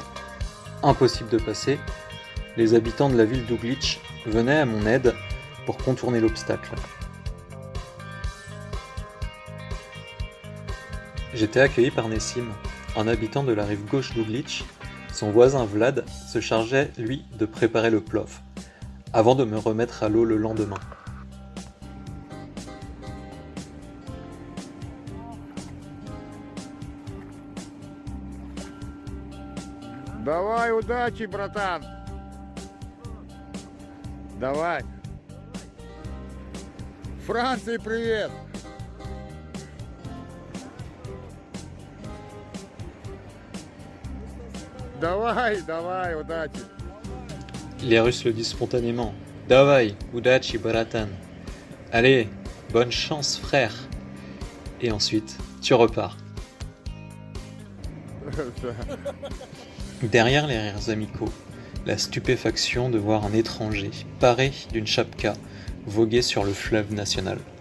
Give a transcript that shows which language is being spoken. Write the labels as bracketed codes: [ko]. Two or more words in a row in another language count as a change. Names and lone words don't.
[fr] Impossible de passer, les habitants de la ville d'Ouglitch venaient à mon aide pour contourner l'obstacle. J'étais accueilli par Nessim, un habitant de la rive gauche d'Ouglitch. Son voisin Vlad se chargeait, lui, de préparer le plov, avant de me remettre à l'eau le lendemain. [ru] Давай, удачи, братан! Давай! Франции привет! Давай, давай, удачи! [fr] Les Russes le disent spontanément. [ru] Давай, удачи, братан. [fr] Allez, bonne chance, frère. Et ensuite, tu repars. Derrière les rires amicaux, la stupéfaction de voir un étranger, paré d'une chapka, voguer sur le fleuve national.